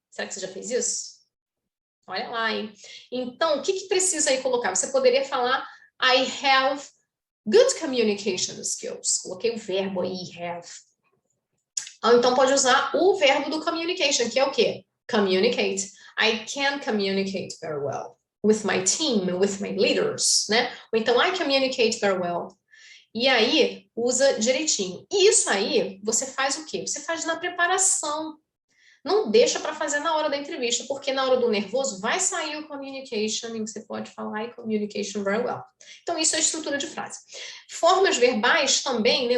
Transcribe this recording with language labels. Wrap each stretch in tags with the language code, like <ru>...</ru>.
<pt>Será que você já fez isso? Olha lá, hein? Então, o que precisa aí colocar? Você poderia falar</pt> <en>I have good communication skills.</en> <pt>Coloquei o verbo aí, have. Ou então pode usar o verbo do communication, que é o quê?</pt> <en>Communicate. I can communicate very well with my team, with my leaders, né?</en> <pt>Ou então</pt> <en>I communicate very well.</en> <pt>E aí, usa direitinho. E isso aí, você faz o quê? Você faz na preparação. Não deixa para fazer na hora da entrevista, porque na hora do nervoso vai sair o communication e você pode falar</pt> <en>I communication very well.</en> <pt>Então, isso é a estrutura de frase. Formas verbais também, né?</pt>